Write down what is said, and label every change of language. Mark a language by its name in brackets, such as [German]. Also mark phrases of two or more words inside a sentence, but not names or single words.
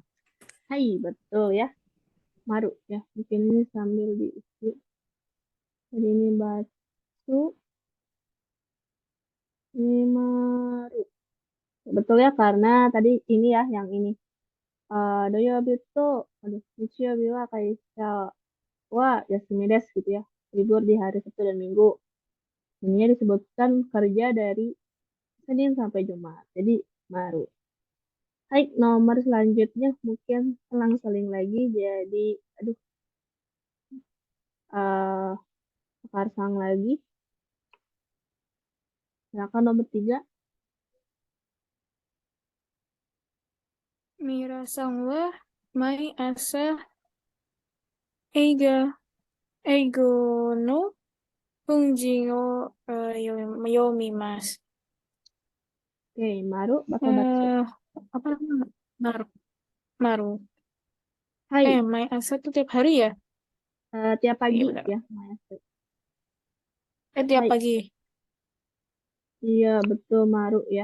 [Indonesian] Hai, betul ya. Maru ya. Mungkin ini sambil diisi. Jadi ini batu, ini Maru. Betul ya, karena tadi ini ya, yang ini. [Japanese] 土曜日と, aduh, 日曜日は会社は休みです [Indonesian] gitu ya. Libur di hari Sabtu dan Minggu. Ini disebutkan kerja dari Senin sampai Jumat. Jadi Maru. Baik, nomor selanjutnya mungkin selang-seling lagi. Jadi, aduh, eh Karsang lagi. Silakan nomor 3. [Japanese] ミラさんは毎朝英語のふんじを読みます. [Indonesian] Oke, Maru bakal baca. Apa namanya? Maru. Hai, [Japanese] 毎朝 [Indonesian] tuh tiap hari ya? tiap Iya pagi benar. ya. Maestro. Tiap Hai, pagi. iya betul Maru ya.